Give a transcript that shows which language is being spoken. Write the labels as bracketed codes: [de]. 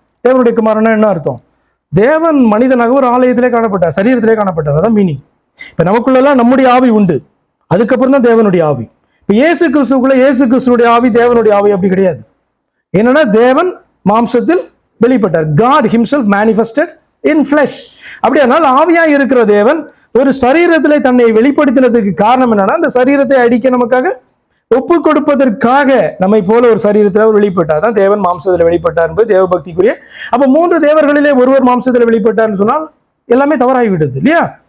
[ta] தேவனுடைய குமாரன் என்ன அர்த்தம்? தேவன் மனிதனாக ஒரு ஆலயத்திலே காணப்பட்டார், சரீரத்திலே காணப்பட்டார், அதான் மீனிங். இப்ப நமக்குள்ளெல்லாம் நம்முடைய ஆவி உண்டு, அதுக்கப்புறம் தான் தேவனுடைய ஆவி. இப்ப இயேசு கிறிஸ்துக்குள்ள இயேசு கிறிஸ்துடைய ஆவி தேவனுடைய ஆவி அப்படி கிடையாது. என்னன்னா தேவன் மாம்சத்தில் வெளிப்பட்டார். [en] God himself manifested in flesh. [ta] அப்படியானால் ஆவியாய் இருக்கிற தேவன் ஒரு சரீரத்திலே தன்னை வெளிப்படுத்தினதுக்கு காரணம் என்னன்னா, அந்த சரீரத்தை அடிக்க நமக்காக ஒப்பு கொடுப்பதற்காக நம்மை போல ஒரு சரீரத்தில் அவர் வெளிப்பட்டார். தான் தேவன் மாம்சத்தில் வெளிப்பட்டார் என்பது தேவ பக்திக்குரிய. அப்ப 3 தேவர்களிலே ஒருவர் மாம்சத்தில் வெளிப்பட்டார்னு சொன்னால் எல்லாமே தவறாகிவிடுது இல்லையா?